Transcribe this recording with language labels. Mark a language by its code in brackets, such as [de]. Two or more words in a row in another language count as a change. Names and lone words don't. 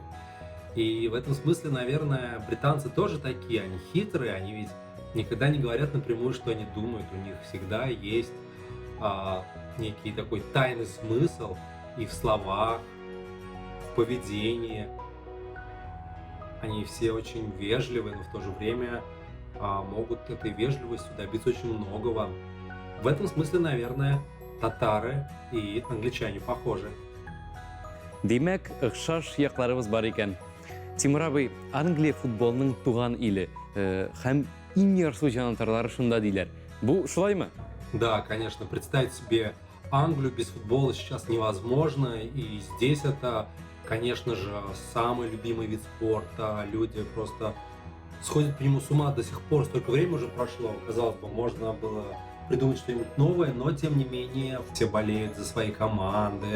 [ru] И в этом смысле, наверное, британцы тоже такие, они хитрые, они ведь никогда не говорят напрямую, что они думают, у них всегда есть некий такой тайный смысл и в словах, в поведении. Они все очень вежливы, но в то же время могут этой вежливостью добиться очень многого. В этом смысле, наверное, татары и англичане похожи. [tt] Димәк, охшаш якларыбыз бар икән. Тимур абый, Англия футболының туган иле һәм иң ярсу җанатарлары шунда диләр. Бу шулаймы? [ru] Да, конечно, представить себе Англию без футбола сейчас невозможно, и здесь это, конечно же, самый любимый вид спорта, люди просто сходят по нему с ума до сих пор, столько времени уже прошло, казалось бы, можно было придумать что-нибудь новое, но тем не менее все болеют за свои команды.